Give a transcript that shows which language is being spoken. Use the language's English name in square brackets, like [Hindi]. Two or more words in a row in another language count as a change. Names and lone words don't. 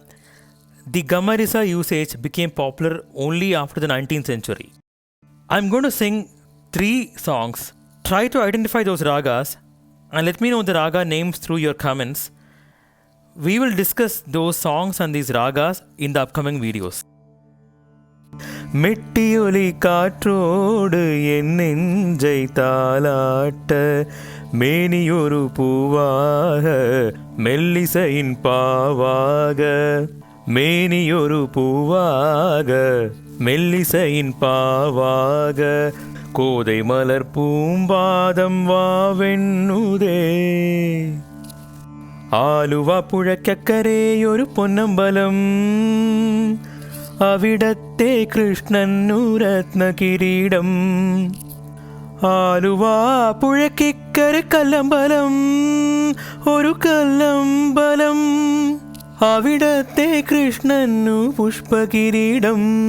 [English] The Gamarisa usage became popular only after the 19th century. I'm going to sing 3 songs. Try to identify those ragas and let me know the raga names through your comments. We will discuss those songs and these ragas in the upcoming videos. [Tamil] மெட்டியொலி காற்றோடு என் நெஞ்சை தாலாட்ட மேனியொரு பூவாக மெல்லிசையின் பாவாக மேனியொரு பூவாக மெல்லிசையின் பாவாக கோதை மலர் பூம்பாதம் വാവെണ്ണുതേ [Malayalam] ആലുവ പുഴക്കരയൊരു പൊന്നമ്പലം അവിടത്തെ കൃഷ്ണനു രത്നകിരീടം ആലുവ പുഴക്കിക്കര കല്ലമ്പലം ഒരു കല്ലമ്പലം അവിടത്തെ കൃഷ്ണനു പുഷ്പകിരീടം